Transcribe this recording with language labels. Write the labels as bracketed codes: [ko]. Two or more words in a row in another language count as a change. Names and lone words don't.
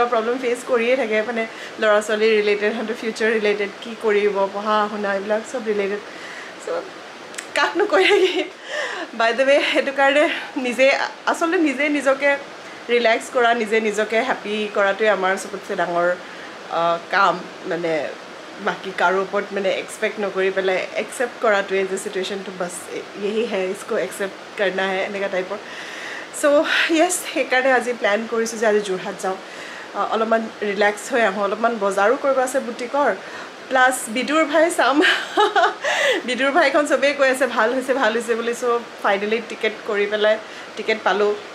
[en] problem face [as] কৰিয়ে থাকে মানে ল'ৰা ছোৱালী ৰিলেটেড সিহঁতৰ ফিউচাৰ ৰিলেটেড কি কৰিব পঢ়া শুনা এইবিলাক চব ৰিলেটেড চ' কাকনো কৈ থাকি বাই [en] the way [as] সেইটো কাৰণে আচলতে নিজে নিজকে ৰিলেক্স কৰা নিজকে হেপ্পী কৰাটোৱে আমাৰ চবতছে ডাঙৰ কাম মানে বাকী কাৰো ওপৰত মানে এক্সপেক্ট নকৰি পেলাই একচেপ্ট কৰাটোৱে যে চিটুৱেশ্যনটো বাছ [hi] यही है इसको एक्सेप्ट करना है [as] এনেকুৱা টাইপৰ চ' য়েছ সেইকাৰণে আজি প্লেন কৰিছোঁ যে আজি যোৰহাট যাওঁ অলপমান ৰিলেক্স হৈ আহোঁ অলপমান বজাৰো কৰিব আছে বুটিকৰ প্লাছ বিদুৰ ভাই চাম বিদুৰ ভাইখন চবেই কৈ আছে ভাল হৈছে বুলি চ' ফাইনেলি টিকেট পালোঁ